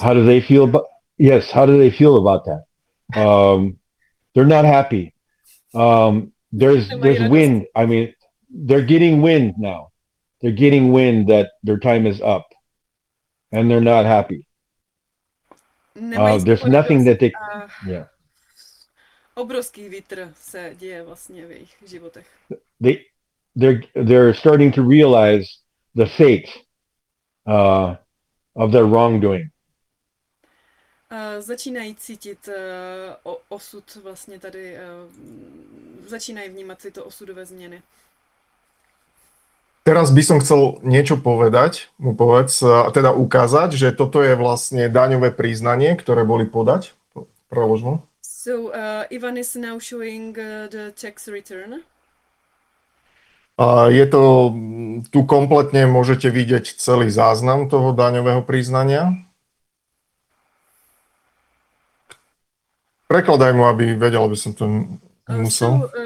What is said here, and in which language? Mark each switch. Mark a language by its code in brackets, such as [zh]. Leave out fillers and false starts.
[en] How do they feel about that? They're not happy. There's wind. I mean, they're getting wind now. They're getting wind that their time is up, and they're not happy. There's nothing that they. Yeah. [cs] Obrovský vítr se děje vlastně v jejich životech. [en] They're starting to realize the fate. Of their wrongdoing. [cs] Začínají cítit osud vlastně tady, začínají vnímat si to osudové změny. [sk] Teraz by som chcel niečo povedať, mu povedz, teda ukázať, že toto je vlastne daňové priznanie, ktoré boli podať, preložmo. [en] So, Ivan is now showing the tax return. [sk] Je to, tu kompletne môžete vidieť celý záznam toho daňového priznania. Prekladaj mu, aby vedel, aby som to musel.